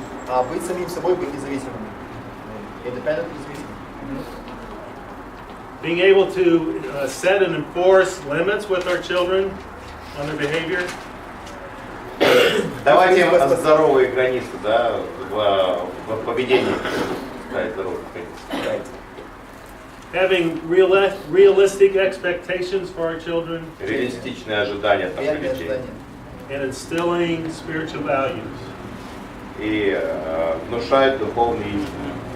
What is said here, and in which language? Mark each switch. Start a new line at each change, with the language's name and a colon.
Russian: А быть самим собой, быть независимым. Independent, независимым.
English: Being able to set and enforce limits with our children on their behavior.
Russian: Давайте им здоровые границы, да, в поведении. Да, здоровые границы.
English: Having realistic expectations for our children
Russian: Реалистичные ожидания от наших Реальные детей. ожидания.
English: and instilling spiritual values.
Russian: И внушать духовные истины.